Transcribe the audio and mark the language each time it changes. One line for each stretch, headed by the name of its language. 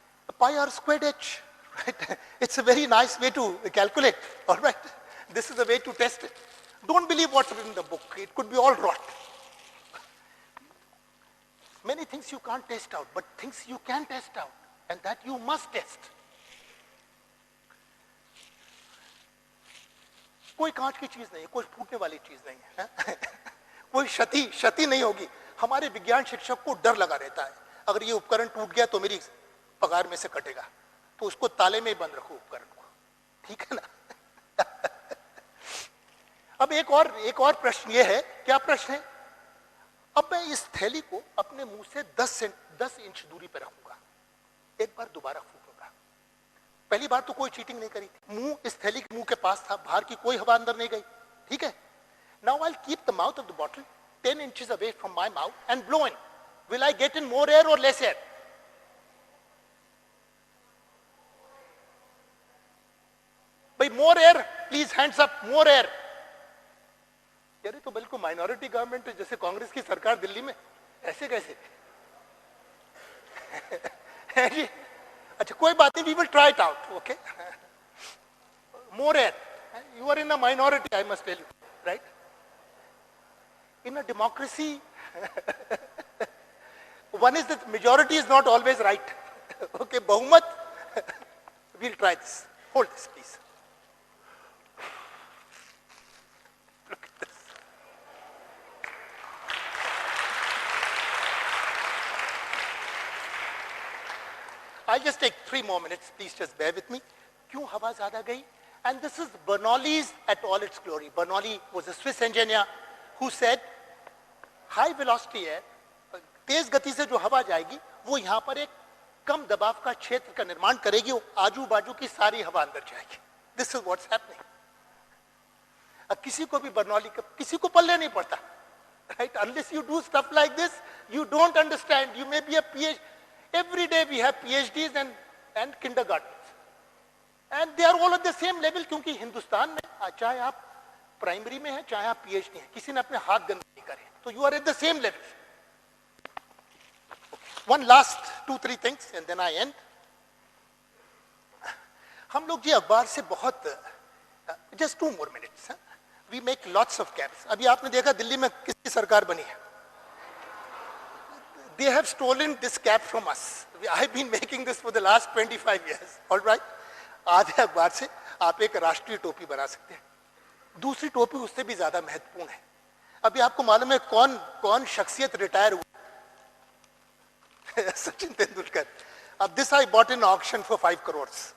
English: A pi r squared h, right? It's a very nice way to calculate, all right? This is a way to test it. Don't believe what's written in the book. It could be all rot. Many things you can't test out, but things you can test out, and that you must test.
Hindi: कोई कांच की चीज नहीं है, कोई फूटने वाली चीज नहीं है, कोई क्षति नहीं होगी। हमारे विज्ञान शिक्षक को डर लगा रहता है, अगर ये उपकरण टूट गया तो मेरी पगार में से कटेगा, तो उसको ताले में ही बंद रखो उपकरण को, ठीक है ना? अब एक और प्रश्न ये है, क्या प्रश्न है? अब मैं इस थैली को अपने मुंह से 10 इंच दूरी पर रखूंगा, एक बार दोबारा फूकूंगा। पहली बार तो कोई चीटिंग नहीं करी थी, मुंह इस थैली के मुंह के पास था, बाहर की कोई हवा अंदर नहीं गई, ठीक है?
English: Now I will keep the mouth of the bottle 10 inches away from my mouth and blow in. Will I get in more air or less air? भाई more air, please hands up, more air.
Hindi: यार तो बिल्कुल minority government है, जैसे कांग्रेस की सरकार दिल्ली में, ऐसे कैसे? है जी? अच्छा कोई बात नहीं,
English: we will try it out, okay? More air. You are in a minority, I must tell you, right? In a democracy, one is that majority is not always right. Okay, बहुमत. We'll try this. Hold this, please. Look at this. I'll just take 3 more minutes. Please just bear with me.
Hindi: क्यों हवा ज़्यादा गई?
English: And this is Bernoulli's at all its glory. Bernoulli was a Swiss engineer who said,
Hindi: high velocity है, तेज गति से जो हवा जाएगी वो यहाँ पर एक कम दबाव का क्षेत्र का निर्माण करेगी, आजू बाजू की सारी हवा अंदर जाएगी।
English: This is what's happening.
Hindi: अब किसी को भी बर्नौली का किसी को पल्ले नहीं पड़ता, right?
English: Unless you do stuff like this you don't understand. You may be a PH, every day we have PhDs and kindergarten and they are all at the same level,
Hindi: क्योंकि हिंदुस्तान में चाहे आप primary में है चाहे आप PhD हैं, किसी ने अपने हाथ गंदे नहीं करे, तो
English: You are at the same level. One last 2-3 things and then I end.
Hindi: हम लोग ये अखबार से बहुत,
English: Just 2 more minutes, we make lots of caps.
Hindi: अभी आपने देखा दिल्ली में किसकी सरकार बनी है,
English: they have stolen this cap from us. I've been making this for the last 25 years. All right?
Hindi: आधे अखबार से आप एक राष्ट्रीय टोपी बना सकते हैं। दूसरी टोपी उससे भी ज्यादा महत्वपूर्ण है। अभी आपको मालूम है कौन कौन शख्सियत रिटायर हुआ?
English: सचिन तेंदुलकर। अब this I bought in auction for 5 crores.